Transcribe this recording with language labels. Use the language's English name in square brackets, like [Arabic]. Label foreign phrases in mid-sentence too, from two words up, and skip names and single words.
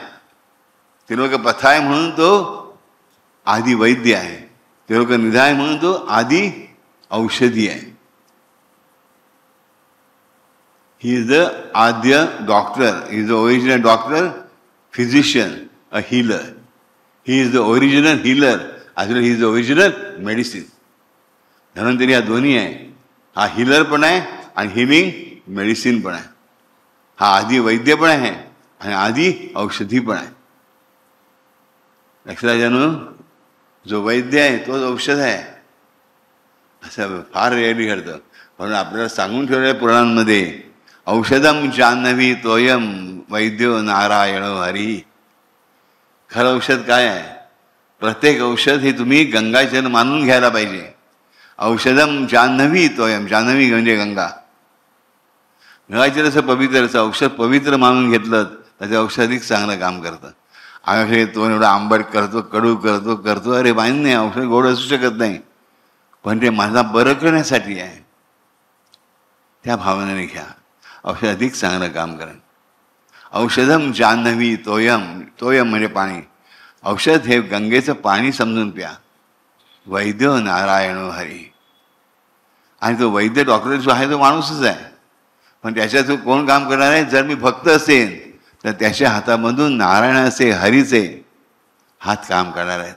[Marathi] त्रिलोक पथाय म्हणून तो आदी वैद्य आहे. त्रिलोक निधाय म्हणून तो आदी औषधी आहे. [English] He is the आद्य doctor, he is the original doctor, physician, a healer. He is the original healer as well he is the original medicine. [Marathi] धन्वंतरी हा दोन्ही आहे. हा हीलर पण आहे आणि [English] healing medicine [Marathi] पण आहे. हा आधी वैद्य पण आहे आणि आधी औषधी पण आहे. लक्षात जाणू, जो वैद्य आहे तोच औषध आहे असं फार रेअरली घडतं. म्हणून आपल्याला सांगून ठेवलेल्या पुराणांमध्ये [Sanskrit] औषधम जान्हवी तोयम वैद्यो नारायण हरी. [Marathi] खरं औषध काय आहे? प्रत्येक औषध हे तुम्ही गंगाजल मानून घ्यायला पाहिजे. [Sanskrit] औषधम जान्हवी तोयम, [Marathi] जान्हवी म्हणजे गंगा. गंगाजल असं पवित्र असं औषध पवित्र मानून घेतलं तर ते औषधिक चांगलं काम करतं. आम्ही तो एवढा आंबट करतो, कडू करतो, अरे माहीत नाही, औषध गोड असू शकत नाही, पण ते माझा बरं करण्यासाठी आहे, त्या भावनेने घ्या. औषध अधिक चांगलं काम करेल. [Sanskrit] औषधम जान्हवी तोयम, [Marathi] तोयम म्हणजे पाणी. औषध हे गंगेचं पाणी समजून प्या. [Sanskrit] वैद्य नारायण हरी. [Marathi] आणि तो वैद्य डॉक्टर जो आहे तो माणूसच आहे, पण त्याच्यात कोण काम करणार आहे? जर मी भक्त असेल तर त्याच्या हातामधून नारायणाचे हरीचे हात काम करणार आहेत.